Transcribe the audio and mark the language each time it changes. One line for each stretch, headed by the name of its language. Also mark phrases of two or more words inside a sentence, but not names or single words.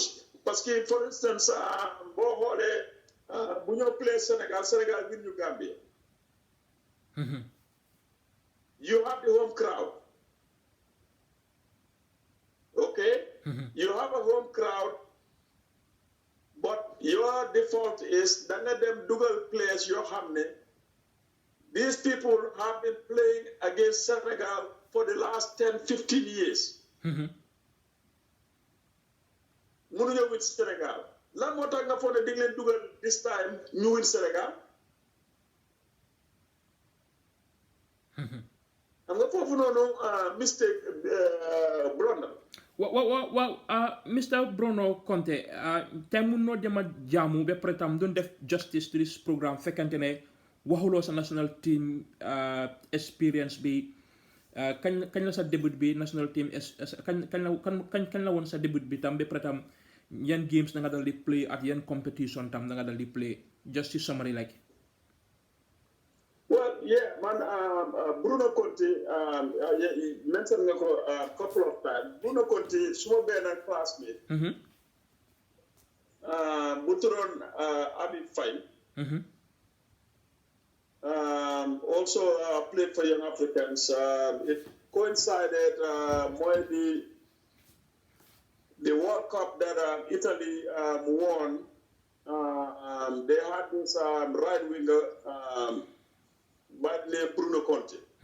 French: Parce que
English: for instance
Wolof: boo xoolee bu ñoo play Sénégal win ñu Gambia.
English: You have the home crowd. Okay? You have a home crowd, but your default is
Wolof: da nga dem dugal
English: players
Wolof: yoo xam ne
English: these people have been playing against Senegal for the last 10, 15 years.
Wolof: Mënuñoo win Senegal. Lan moo tax nga foog ne di nga leen dugal
English: this time
Wolof: ñu win Senegal? Xam nga foofu noonu
English: mistake blunder. Well, Mr.
Wolof: Bruno Conte, tey mun noo dem a jaamu ba pare tam doon def
English: justice to this programme
Wolof: fekkante ne waxuloo sa
English: national team experience
Wolof: bi kañ la sa début bi
English: national team
Wolof: kañ la woon sa début bi tam ba pare tam yan games da nga dal di play at yan competition tam da nga dal di play
English: just to summary like. Well, yeah, man, Bruno Conte, you mentioned a couple of times.
Wolof: Bruno Conte, suma benn classmate. Bu tuddoon Abi Faye.
English: Also played for Young Africans. It coincided more the World Cup that Italy won. They had this right winger by the name Bruno Conte.